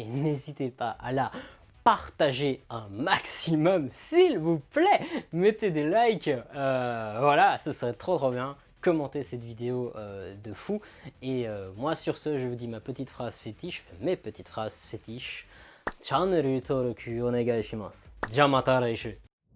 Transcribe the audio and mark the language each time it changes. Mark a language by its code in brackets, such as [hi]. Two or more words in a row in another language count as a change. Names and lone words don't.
[fr] N'hésitez pas à la partager un maximum, s'il vous plaît. Mettez des likes. Voilà, ce serait trop bien. Commentez cette vidéo de fou. Et moi, sur ce, je vous dis ma petite phrase fétiche, mes petites phrases fétiches. [ja] チャンネル登録お願いします。じゃあまた来週。